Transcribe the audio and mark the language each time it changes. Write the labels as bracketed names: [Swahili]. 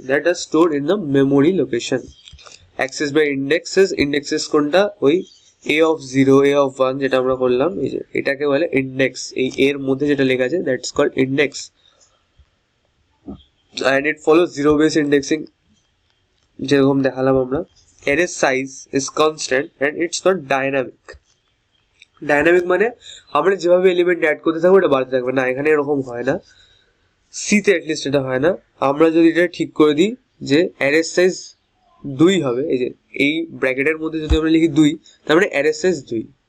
[English] That are store in the memory location. Access by indexes, indexes [Bangla] কোনটা? ওই a of 0, a of 1 যেটা আমরা করলাম, এই যে এটাকে বলে ইন্ডেক্স। এই এর মধ্যে যেটা লেখা আছে [English] that's called index, and it follows zero based indexing [Bangla] যেরকম দেখালাম আমরা। [English] array size is constant and it's not dynamic. [Bangla] Dynamic মানে আমরা যেভাবে এলিমেন্ট অ্যাড করতে থাকবো এটা বাড়তে থাকবে না, এখানে এরকম হয় না। সিতে অ্যাটলিস্ট এটা হয় না। আমরা যদি এটা ঠিক করে দিই যে অ্যারে সাইজ 2 হবে, এই যে এই ব্র্যাকেটের মধ্যে যদি আমরা লিখি 2, তার মানে অ্যারে সাইজ 2।